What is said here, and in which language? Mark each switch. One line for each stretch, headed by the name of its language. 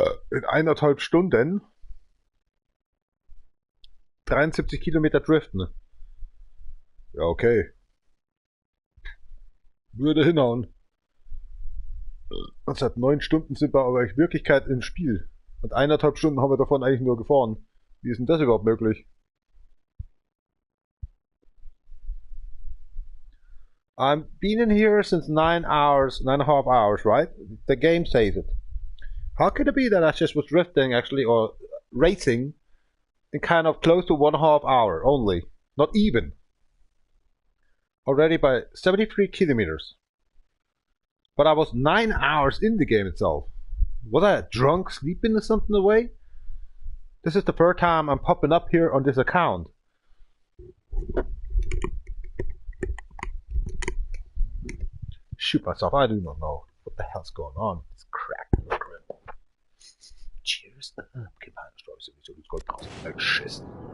German: In 1,5 Stunden 73 Kilometer driften. Ja, okay. Würde hinhauen. Und seit 9 Stunden sind wir aber in Wirklichkeit im Spiel. Und 1,5 Stunden haben wir davon eigentlich nur gefahren. Wie ist denn das überhaupt möglich?
English: I've been in here since 9 hours, 9.5 hours, right? The game says it. How could it be that I just was drifting actually, or racing, in kind of close to 1.5 hour only? Not even. Already by 73 kilometers. But I was 9 hours in the game itself. Was I drunk, sleeping or something away? This is the first time I'm popping up here on this account. Shoot myself, I do not know what the hell's going on. It's crack. Cheers.
German: Okay, man, ich glaube, ich soll gut draußen wegschießen.